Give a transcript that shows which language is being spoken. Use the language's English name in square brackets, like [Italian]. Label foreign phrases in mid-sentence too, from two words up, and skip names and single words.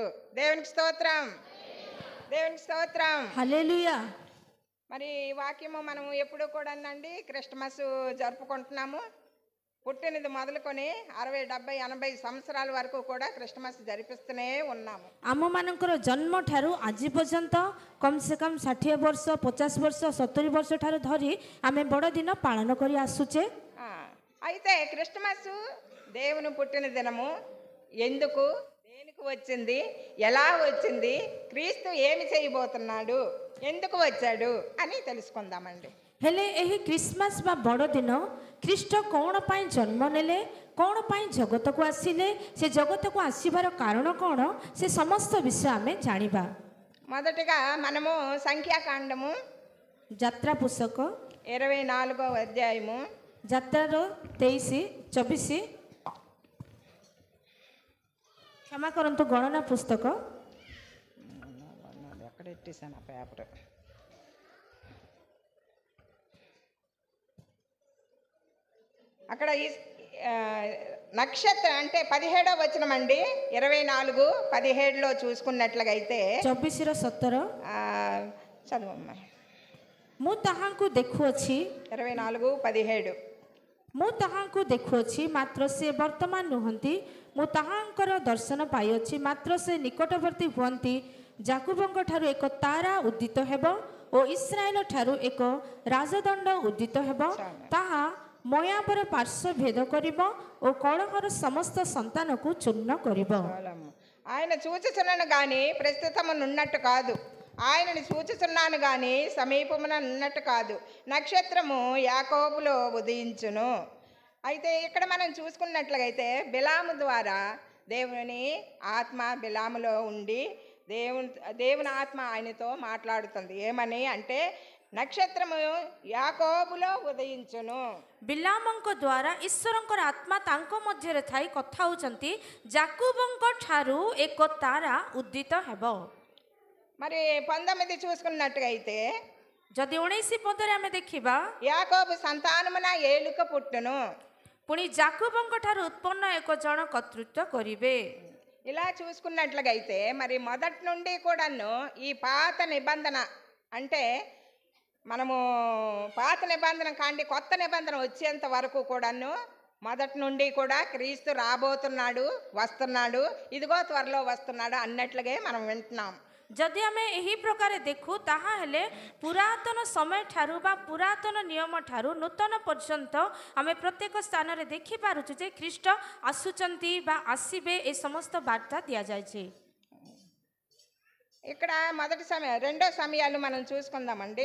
[Telugu] దేవునికి స్తోత్రం, దేవునికి స్తోత్రం. హల్లెలూయా. మరి ఈ వాక్యము మనం ఎప్పుడు కూడా క్రిస్మస్ జరుపుకుంటున్నాము. పుట్టినది మొదలుకొని 60, 70, 80 సంవత్సరాల వరకు కూడా క్రిస్మస్ జరిపిస్తూనే ఉన్నాము. [Odia] ଆମମାନଙ୍କର ଜନ୍ମ ଠାରୁ ଆଜି ପର୍ଯ୍ୟନ୍ତ [Hindi] कम से कम [Odia] 60 ବର୍ଷ, 50 ବର୍ଷ, 70 ବର୍ଷ ଠାରୁ ଧରି ଆମେ ବଡ଼ଦିନ ପାଳନ କରି ଆସୁଛେ। [Telugu] అయితే క్రిస్మస్ దేవుని పుట్టిన దినము. ఎందుకు, దేని ఎందుకు వచ్చింది, ఎలా వచ్చింది, క్రీస్తు ఏమి చేయబోతున్నాడు, ఎందుకు వచ్చాడు అని తెలుసుకుందామండి. [Odia] ହେଲେ ଏହି କ୍ରିସମାସ ବା ବଡ଼ଦିନ ଖ୍ରୀଷ୍ଟ କ'ଣ ପାଇଁ ଜନ୍ମ ନେଲେ, କ'ଣ ପାଇଁ ଜଗତକୁ ଆସିଲେ, ସେ ଜଗତକୁ ଆସିବାର କାରଣ କ'ଣ, ସେ ସମସ୍ତ ବିଷୟ ଆମେ ଜାଣିବା। [Telugu] మొదటిగా మనము సంఖ్యాకాండము [Odia] ଯାତ୍ରା ପୁସ୍ତକ [Telugu] 24వ అధ్యాయము [Odia] ଯାତ୍ରାର 23-24, କ୍ଷମା କରନ୍ତୁ, ଗଣନା ପୁସ୍ତକ [Telugu] ఎక్కడ ఎట్టేసాను ఆ పేపర్. అక్కడ నక్షత్రం అంటే 17వ వచనం అండి, 24:17లో చూసుకున్నట్లయితే 24-17 చదువమ్మా. [Odia] ମୁଁ ତାହାଙ୍କୁ ଦେଖୁଅଛି 24:17 ମୁଁ ତାହାଙ୍କୁ ଦେଖୁଅଛି, ମାତ୍ର ସେ ବର୍ତ୍ତମାନ ନୁହନ୍ତି। ମୁଁ ତାହାଙ୍କର ଦର୍ଶନ ପାଇଅଛି, ମାତ୍ର ସେ ନିକଟବର୍ତ୍ତୀ ହୁଅନ୍ତି। ଯାକୁବଙ୍କ ଠାରୁ ଏକ ତାରା ଉଦିତ ହେବ ଓ ଇସ୍ରାଏଲ ଠାରୁ ଏକ ରାଜଦଣ୍ଡ ଉଦିତ ହେବ। ତାହା ମୟାବର ପାର୍ଶ୍ୱ ଭେଦ କରିବ ଓ କଳହର ସମସ୍ତ ସନ୍ତାନକୁ ଚୂର୍ଣ୍ଣ କରିବ। [Telugu] ఆయన చూచుచున్నాను కానీ ప్రస్తుతమునున్నట్టు కాదు, ఆయనని సూచిస్తున్నాను కానీ సమీపమున ఉన్నట్టు కాదు. నక్షత్రము యాకోబులో ఉదయించును. అయితే ఇక్కడ మనం చూసుకున్నట్లయితే బిలాము ద్వారా దేవుని ఆత్మ బిలాములో ఉండి దేవుని ఆత్మ ఆయనతో మాట్లాడుతుంది. ఏమని అంటే నక్షత్రము యాకోబులో ఉదయించును। [Odia] ବିଲାମଙ୍କ ଦ୍ୱାରା ଈଶ୍ୱରଙ୍କର ଆତ୍ମା ତାଙ୍କ ମଧ୍ୟରେ ଥାଇ କଥା ହେଉଛନ୍ତି, ଯାକୁବଙ୍କ ଠାରୁ ଏକ ତାରା ଉଦିତ ହେବ। [Telugu] మరి 19 చూసుకున్నట్టుగైతే [Odia] ଯଦି 19-15 ଆମେ ଦେଖିବା, [Telugu] యాకోబు సంతానమున ఏలుక పుట్టును। [Odia] ପୁଣି ଯାକୁବଙ୍କ ଠାରୁ ଉତ୍ପନ୍ନ ଏକ ଜଣ କର୍ତ୍ତୃତ୍ୱ କରିବେ। [Telugu] ఇలా చూసుకున్నట్లుగైతే మరి మొదటి నుండి కూడాను ఈ పాత నిబంధన అంటే మనము పాత నిబంధన కాండి కొత్త నిబంధన వచ్చేంత వరకు కూడాను మొదటి నుండి కూడా క్రీస్తు రాబోతున్నాడు, వస్తున్నాడు, ఇదిగో త్వరలో వస్తున్నాడు అన్నట్లుగా మనం వింటున్నాం। [Odia] ଯଦି ଆମେ ଏହି ପ୍ରକାର ଦେଖୁ, ତାହା ହେଲେ ପୁରାତନ ସମୟ ଠାରୁ ବା ପୁରାତନ ନିୟମ ଠାରୁ ନୂତନ ପର୍ଯ୍ୟନ୍ତ ଆମେ ପ୍ରତ୍ୟେକ ସ୍ଥାନରେ ଦେଖିପାରୁଛୁ ଯେ ଖ୍ରୀଷ୍ଟ ଆସୁଛନ୍ତି ବା ଆସିବେ, ଏ ସମସ୍ତ ବାର୍ତ୍ତା ଦିଆଯାଇଛି। [Telugu] ఇక్కడ మొదటి సమయం రెండో సమయాలు మనం చూసుకుందామండి।